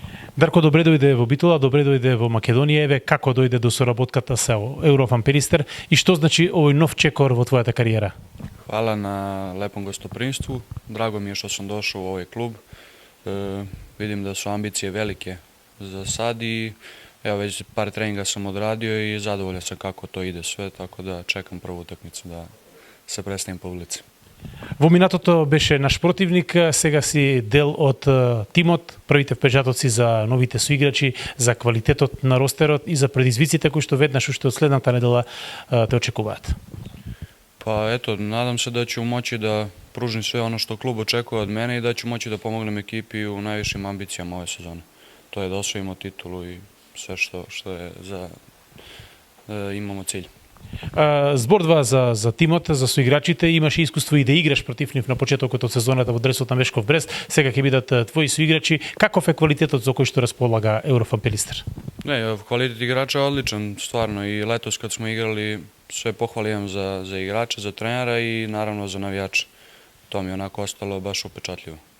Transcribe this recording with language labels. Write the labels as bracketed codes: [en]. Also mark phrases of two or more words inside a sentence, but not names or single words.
[mk] Дарко, добре дојде во Битола, добре дојде во Македонија. Еве како дојде до соработката со Еврофан Перистер и што значи овој нов чекор во твојата кариера? [sr] Hvala na lepom gostoprimstvu. Drago mi je što sam došao u ovaj klub. Vidim da su ambicije velike za sad i evo već par treninga sam odradio i zadovoljan sam kako to ide sve, tako da čekam prvu utakmicu da se predstavim po ulici. [mk] Во минатото беше наш противник, сега си дел од тимот, првите впечатоци за новите соиграчи, за квалитетот на ростерот и за предизвиците кои што веднаш уште од следната недела те очекуваат. [sr] Pa eto, nadam se da ću moći da pružim sve ono što klub očekuje od mene i da ću moći da pomognem ekipi u najvišim ambicijama ove sezone. To je da osvojimo titulu i sve što je imamo cilj. [mk] Збордва за тимот, за соиграчите, имаше искуство и да играш против нив на почетокот од сезоната во дресот на Мешков Брест. Сега ќе бидат твои соиграчи. Каков е квалитетот за кој што располага Еврофан Перистер? [sr] Ne, kvalitet igrača je odličan, stvarno. I letos kad smo igrali, sve pohvale imam za igrače, za trenera i naravno za navijače. To mi je onako ostalo baš upečatljivo.